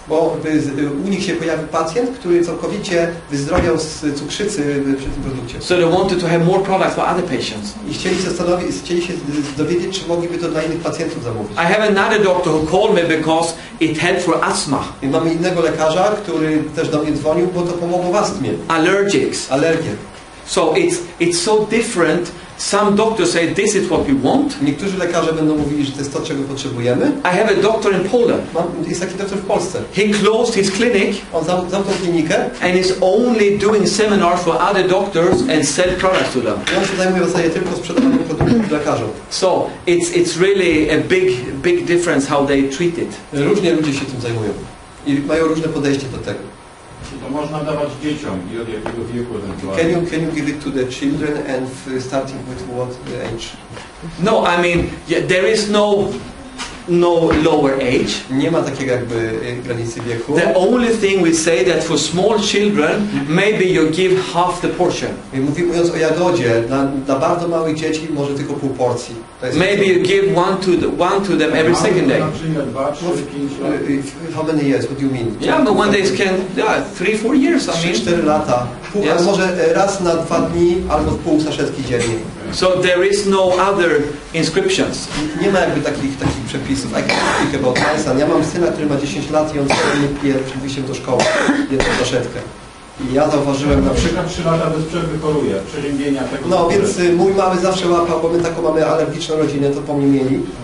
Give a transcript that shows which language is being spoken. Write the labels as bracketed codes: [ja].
[pl] Bo u nich się pojawił pacjent, który całkowicie wyzdrowiał z cukrzycy przy tym produkcie. [en] So they wanted to have more products for other patients. [pl] I chcieli chcieli się dowiedzieć, czy mogliby to dla innych pacjentów zamówić. [en] I have another doctor who called me because it helped for asthma. [pl] I mamy innego lekarza, który też do mnie dzwonił, bo to pomogło w astmie. [en] Allergics. [pl] Alergie. [en] So it's so different. Some doctors say this is what we want. [pl] Niektórzy lekarze będą mówili, że to jest to, czego potrzebujemy. [en] I have a doctor in Poland. [pl] Jest taki doktor w Polsce. [en] He closed his clinic. [pl] On zamknął klinikę. [en] And is only doing seminars for other doctors and sell products to them. [pl] I on się zajmuje w zasadzie tylko sprzedawaniem produktów lekarzom. [en] So it's really a big difference how they treat it. [pl] Różnie ludzie się tym zajmują i mają różne podejście do tego. To można dawać dzieciom i od jakiego wieku ewentualnie? [en] Can you give it to the children and starting with what age? No, I mean there is no lower age. [pl] Nie ma takiego jakby granicy wieku. [en] The only thing we say that for small children, maybe you give half the portion. [pl] Mówiąc o jagodzie, dla bardzo małych dzieci może tylko pół porcji. [en] Maybe you give one to them every second day. [pl] Na przykład 2, 3, 5 lat. [en] How many years? What do you mean? Yeah, but when they can, 3-4 years, I mean. [pl] 3-4 lata. [en] Yes. [pl] Może raz na 2 dni albo pół saszetki dziennie. [en] So there is no other inscriptions. [pl] Nie ma jakby takich przepisów. [en] I can speak about my son. [pl] Ja mam syna, który ma 10 lat i on codziennie pije przed wyjściem do szkoły jedną saszetkę. I ja zauważyłem na przykład... 3 lata bez przerwy choruje, przeziębienia tego... No więc mój mały zawsze łapał, bo my taką mamy alergiczną rodzinę, to po mnie mieli.